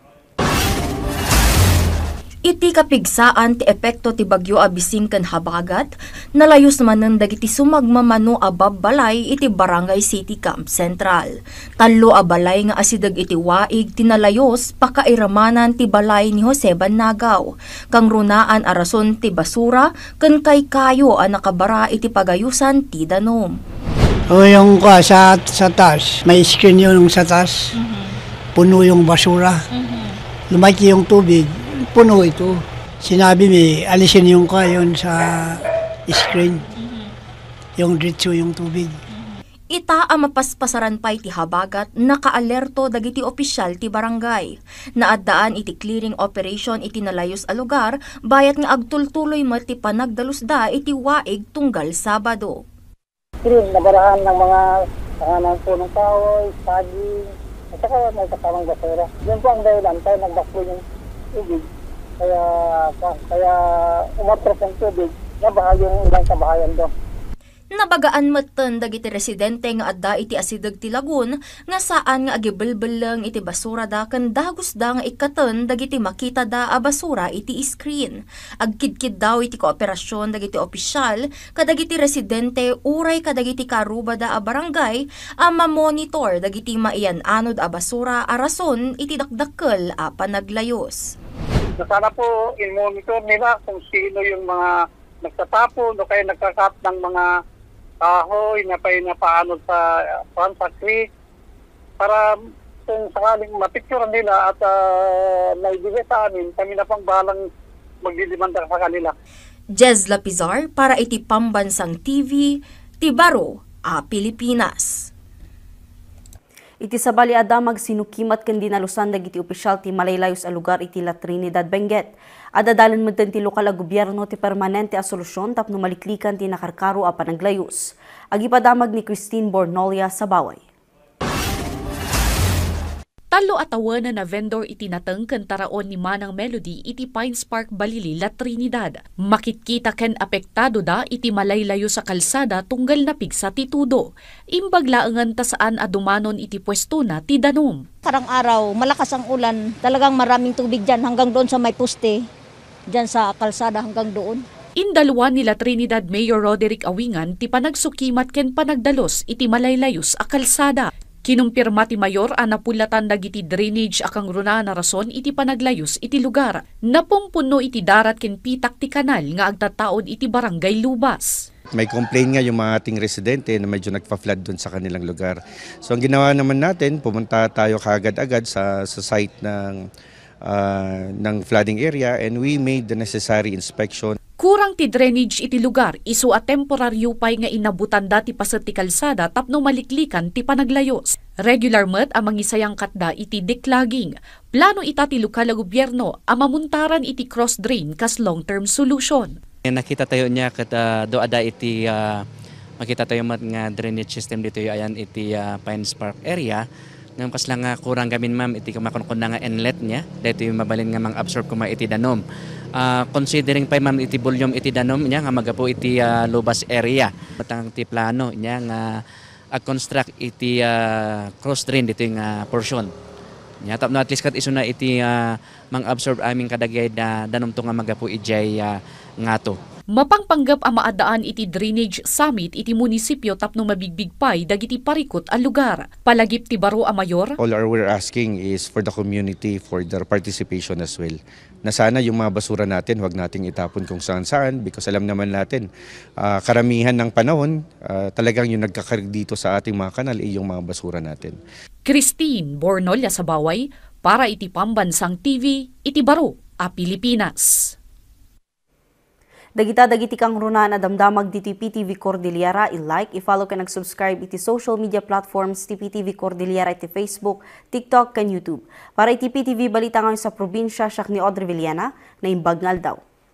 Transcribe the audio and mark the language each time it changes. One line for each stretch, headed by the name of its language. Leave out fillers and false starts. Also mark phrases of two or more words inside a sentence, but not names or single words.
Iloko: Iti kapigsaan ti epekto ti bagyo abising ken habagat, nalayos manen dagiti sumagmamano a babbalay iti Barangay City Camp Central. Tallo a balay nga asidag iti waig tinalayos pakairamanan ti balay ni Jose Bannagaw. Kang runaan a rason ti basura ken kaykayo a nakabara iti pagayusan ti danom.
Filipino: O yung sa taas, may screen yung sa taas, puno yung basura, lumaki yung tubig. Puno ito. Sinabi may alisin yung yun sa screen. Yung diretso yung tubig.
Iloko: Ita ang mapaspasaran pa iti habagat nakaalerto dagiti opisyal ti barangay. Naadaan iti clearing operation iti nalayos a lugar bayat nga agtultuloy mo ti panagdalusda iti waig tunggal Sabado.
Filipino: Clean, nabarahan ng mga ng punong kahoy, saging, at saka may kasamang basura. Yun po ang dahilan tayo nagbaklo yung tubig. Kaya umatras ang tubig, nabaha yung ilang kabahayan doon.
Iloko: Nabagaan matan dagiti residente nga adda iti asidag ti lagun nga saan nga agibelbelang iti basura da ken dagos da nga ikaten dagiti makita da a basura iti screen. Agkidkid daw iti kooperasyon dagiti opisyal kadagiti residente uray kadagiti karuba da a barangay a mamonitor dagiti maian-anod a basura a rason iti dakdakkel a panaglayos.
Filipino: Sana po i-monitor nila kung sino yung mga nagtatapon o kaya nagkakat ng mga kahoy na paano sa creek para kung sakaling mapicturean nila at naibigay sa amin, kami na pang bahalang magdidimanda sa kanila.
Iloko: Jez Lapizar para iti Pambansang TV, Tibaro, Pilipinas. Iti sabali adamag sinukimat ken dinalusan dagiti opisyal ti malaylayos a lugar iti La Trinidad, Benguet. Adadalan medten ti lokal a gobyerno ti permanente a solusyon tapno maliklikan ti nakarkaro a panaglayos. Agipadamag ni Christine Bornolia sa Baway. Talo atawanan na vendor itinateng ken taraon ni Manang Melody iti Pines Park, Balili, La Trinidad. Makitkita ken apektado da iti malaylayo sa kalsada tunggal na pigsa ti tudo. Imbag laengan ta saan adumanon iti pwesto na ti danom.
Filipino: Karang araw, malakas ang ulan. Talagang maraming tubig dyan hanggang doon sa may poste. Dyan sa kalsada hanggang doon.
Iloko: Indalwa nila Trinidad Mayor Roderick Awingan ti panagsukimat ken panagdalos iti malaylayos a kalsada. Kinumpirma ti Mayor napulatan dagiti drainage akang runa na rason iti panaglayos iti lugar. Napumpuno iti darat ken pitak ti kanal nga agtataod iti barangay Lubas.
Filipino: May complain nga yung mga ating residente na medyo nagpa-flood doon sa kanilang lugar. So ang ginawa naman natin, pumunta tayo kaagad-agad sa site ng flooding area
English: and we made the necessary inspection.
Iloko: Kurang ti drainage iti lugar, isu a temporaryo pay nga inabutan dati paset ti kalsada tapno maliklikan ti panaglayos. Regular met ang mangisayang katda iti declogging. Plano ita ti lokal a gobyerno mamuntaran iti
English: cross drain
Iloko: kas
English: long-term solution.
Iloko: Nakita tayo niya kat doada iti makita tayo mat nga drainage system dito ayan iti Pines Park area. Ngayon kas lang kurang gamin ma'am iti kumakon na nga inlet niya
Filipino: dito yung
Iloko: mabalin nga mang absorb kuma iti danom. Considering pa ma'am iti volume iti danom niya nga magapo iti Lubas area. Matang ti plano niya nga construct iti cross drain
Filipino: dito yung
Iloko: portion. Nya tapno at least kat isu na iti mang absorb aming kadagay da danom to nga magapo ijay ngato. Mapangpanggap ang maadaan iti
English: drainage summit
Iloko: iti munisipyo tapno mabigbigpay dagiti parikot a lugar. Palagip ti baro a mayor.
English: All we're asking is for the community for their participation as well.
Filipino: Na sana yung mga basura natin, huwag nating itapon kung saan-saan because alam naman natin, karamihan ng panahon, talagang yung nagkakarig dito sa ating mga kanal ay yung mga basura natin.
Iloko: Christine Bornolia sa Baway para iti Pambansang TV, iti baro a Pilipinas. Dagiti kang runa na damdamag diti PTV Cordillera, i-like, i-follow ka nag-subscribe iti
English: social media platforms
Iloko: ti PTV Cordillera iti Facebook, TikTok, kan YouTube. Para iti PTV balita ngayon sa probinsya, siya ni Audrey Villena, na imbag ngal daw.